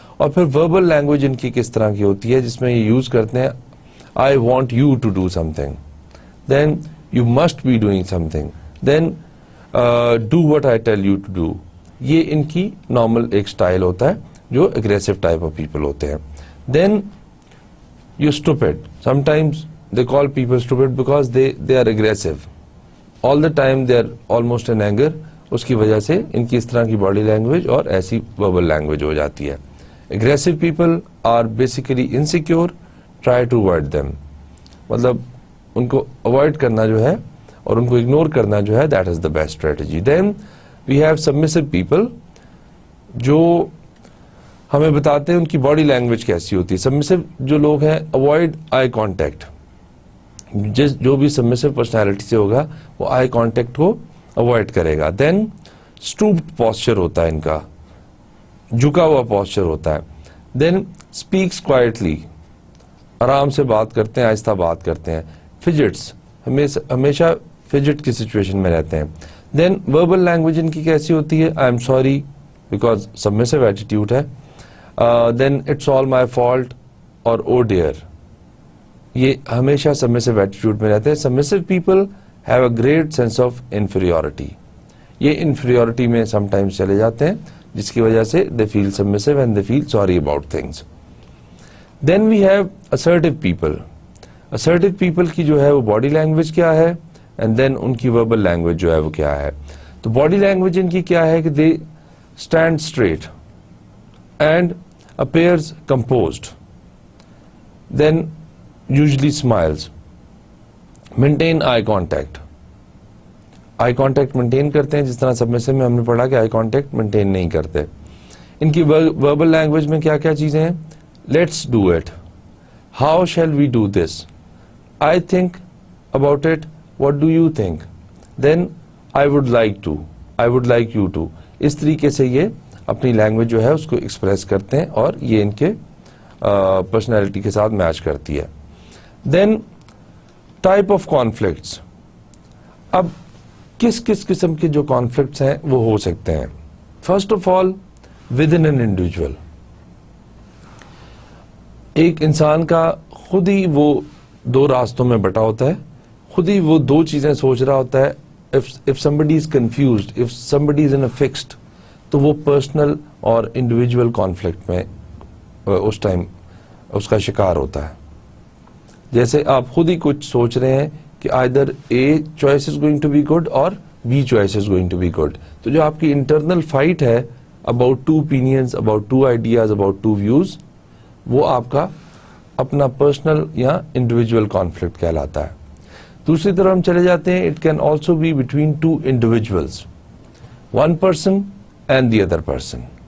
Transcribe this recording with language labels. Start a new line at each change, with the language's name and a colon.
Urdu: اور پھر verbal language ان کی کس طرح کی ہوتی ہے جس میں یہ یوز کرتے ہیں
English: I want you to do something. Then you must be doing something. Then do what I tell you to do.
Urdu: یہ ان کی نارمل ایک اسٹائل ہوتا ہے جو
English: aggressive type of people
Urdu: ہوتے ہیں.
English: Then you stupid. Sometimes they call people stupid because they are aggressive all the time, they are almost in anger.
Urdu: اس کی وجہ سے ان کی اس طرح کی باڈی لینگویج اور ایسی verbal لینگویج ہو جاتی ہے.
English: aggressive people are basically insecure, try to avoid them.
Urdu: مطلب ان کو avoid کرنا جو ہے اور ان کو اگنور کرنا جو ہے
English: that is the best strategy. Then we have submissive people
Urdu: جو ہمیں بتاتے ہیں ان کی باڈی لینگویج کیسی ہوتی ہے.
English: submissive
Urdu: جو لوگ ہیں
English: avoid eye contact.
Urdu: جو بھی سبمسو پرسنالٹی سے ہوگا وہ آئی کانٹیکٹ کو اوائڈ کرے گا. دین اسٹوپڈ پوسچر ہوتا ہے ان کا، جھکا ہوا پوسچر ہوتا ہے.
English: then speaks quietly,
Urdu: آرام سے بات کرتے ہیں، آہستہ بات کرتے ہیں. فجٹس، ہمیشہ فجٹ کی سچویشن میں رہتے ہیں. دین وربل لینگویج ان کی کیسی ہوتی ہے؟
English: I am sorry
Urdu: because سبمسو attitude ہے.
English: Then it's all my fault اور oh dear.
Urdu: یہ ہمیشہ سبمسو ایٹیٹیوڈ میں رہتے ہیں.
English: Submissive people have a great sense of inferiority.
Urdu: یہ انفیریورٹی میں سم ٹائمز چلے جاتے ہیں جس کی وجہ سے
English: They feel submissive and they feel sorry about things. Then we have assertive people.
Urdu: Assertive people کی جو ہے وہ باڈی لینگویج کیا ہے اینڈ دین ان کی وربل لینگویج جو ہے وہ کیا ہے. تو باڈی لینگویج ان کی کیا ہے کہ
English: They stand straight and appears composed. Then usually smiles. Maintain eye contact.
Urdu: Eye contact maintain کرتے ہیں جس طرح سبمسو میں ہم نے پڑھا کہ آئی کانٹیکٹ مینٹین نہیں کرتے. ان کی وربل لینگویج میں کیا کیا چیزیں ہیں؟
English: Let's do it, how shall we do this, I think about it, what do you think, then I would like to, I would like you to.
Urdu: اس طریقے سے یہ اپنی لینگویج جو ہے اس کو ایکسپریس کرتے ہیں اور یہ ان کے پرسنالٹی کے ساتھ میچ کرتی ہے. دین ٹائپ آف کانفلکٹس. اب کس کس قسم کے جو کانفلکٹس ہیں وہ ہو سکتے ہیں؟
English: First of all within an individual.
Urdu: ایک انسان کا خود ہی وہ دو راستوں میں بٹا ہوتا ہے، خود ہی وہ دو چیزیں سوچ رہا ہوتا ہے.
English: if somebody is confused, if somebody is in a fixed,
Urdu: تو وہ پرسنل اور انڈیویجول کانفلکٹ میں اس ٹائم اس کا شکار ہوتا ہے. جیسے آپ خود ہی کچھ سوچ رہے ہیں کہ
English: either A choice is going to be good اور B choice is going to be good.
Urdu: تو جو آپ کی انٹرنل فائٹ ہے
English: about two opinions, about two ideas, about two views،
Urdu: وہ آپ کا اپنا پرسنل یا انڈیویجول کانفلکٹ کہلاتا ہے. دوسری طرف ہم چلے جاتے ہیں،
English: It can also be between two individuals, one person and the other person.